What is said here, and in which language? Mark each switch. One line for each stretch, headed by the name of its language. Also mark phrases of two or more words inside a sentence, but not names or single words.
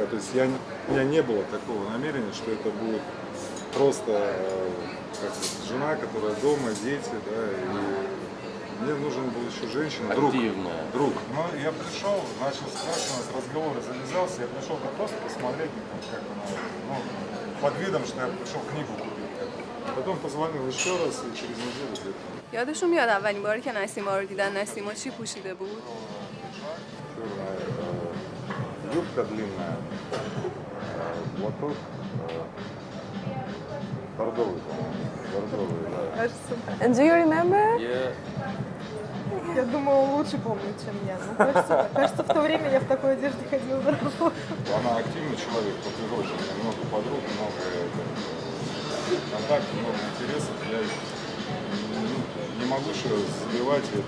Russian: То есть у меня не было такого намерения, что это будет просто жена, которая дома, дети, да, и мне нужен был еще женщина, друг. Но я пришел, начал спрашивать, у нас разговор завязался, я пришел просто посмотреть, как она, под видом, что я пришел книгу купить. Потом позвонил еще раз и через неделю где-то.
Persian: یادشون میاد اولین باری که نسیما رو دیدن نسیما چی پوشیده بود؟
Russian: Юбка длинная, платок бордовый, бордовый, да.
English: And do you remember?
Russian: Я думаю, он лучше помнит, чем я. Ну, кажется, в то время я в такой одежде ходила на работу. Она активный человек по природе, у меня много подруг, много контактов, много интересов. Я не могу еще забивать это.